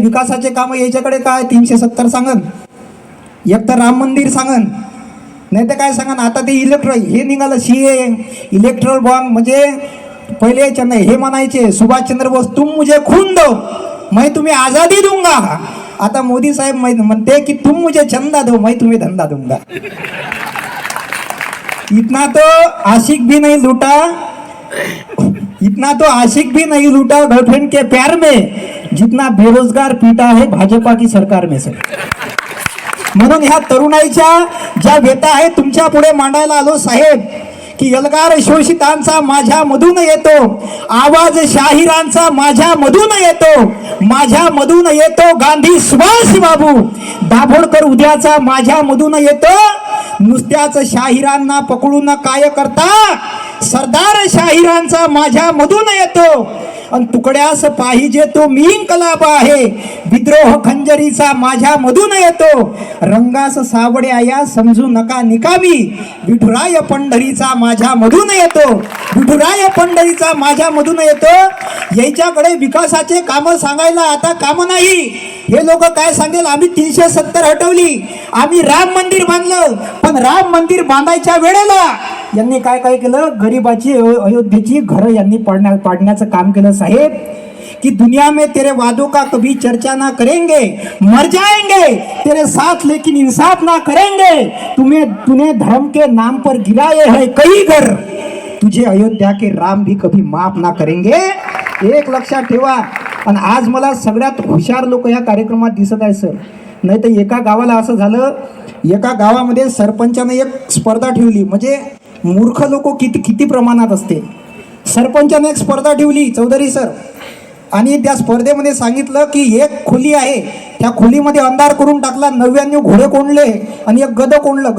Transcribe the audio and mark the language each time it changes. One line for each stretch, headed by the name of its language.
Marathi: विकासाचे कामं याच्याकडे काय 370 सांगन, एक तर राम मंदिर सांगन, नाही तर काय सांगन. आता ते हे निघालं CA इलेक्ट्रल बॉम्ब. म्हणजे पहिले हे म्हणायचे
Hindi: सुभाषचंद्र बोस, तुम मुझे खून दो मैं तुम्हें आजादी दूंगा.
Marathi: आता मोदी साहेब म्हणते की
Hindi: तुम मुझे चंदा दो मैं तुम्हें धंधा दूंगा. इतना तो आशिक भी नहीं लूटा, इतना तो आशिक भी नहीं लूटा गर्लफ्रेंड के प्यार में, जितना बेरोजगार पीटा है भाजपा की सरकार में सर.
Marathi: म्हणून ह्या तरुणाईच्या ज्या व्यथा आहे तुमच्या पुढे मांडायला आलो साहेब, की एल्गार शोषितांचा माझ्या मधून येतो आवाज, शाहिरांचा माझ्या मधून येतो, माझ्या मधून येतो गांधी सुभाष बाबू, दाभोळकर उद्याचा माझ्या मधून येतो. नुसत्याच शाहिरांना पकडून काय करता, सरदार शाहिरांचा माझ्या मधून येतो. आणि तुकड्यास पाहिजे तो मी इन्कलाब आहे, विद्रोह खंजरीचा माझ्या मधून येतो. रंगास सावड्या या समजू नका निकामी, विठुराय पंढरीचा माझ्या मधून येतो, विठुराय पंढरीचा माझ्या मधून येतो. याच्याकडे विकासाचे काम सांगायला आता काम नाही. हे लोक काय सांगेल, आम्ही 370 हटवली, आम्ही राम मंदिर बांधलं. पण राम मंदिर बांधायच्या वेळेला यांनी काय काय केलं, गरिबाची अयोध्येची घरं यांनी पाडण्याचं काम केलं साहेब.
Hindi: कि दुनिया में तेरे वादों का कभी चर्चा ना करेंगे, मर जाएंगे तेरे साथ लेकिन इंसाफ ना करेंगे. तूने धर्म के नाम पर गिराए हैं कई घर, तुझे अयोध्या के राम भी कभी माफ ना करेंगे.
Marathi: एक लक्षात ठेवा. आणि आज मला सगळ्यात हुशार लोक या कार्यक्रमात दिसत आहे सर. नाही तर एका गावाला असं झालं, एका गावामध्ये सरपंचाने एक स्पर्धा ठेवली. म्हणजे मूर्ख लोक किती प्रमाणात असते. सरपंचाने एक स्पर्धा ठेवली चौधरी सर, आणि त्या स्पर्धेमध्ये सांगितलं की एक खोली आहे, त्या खोलीमध्ये अंधार करून टाकला, 99 घोडे कोंडले आणि एक गद कोंडलं.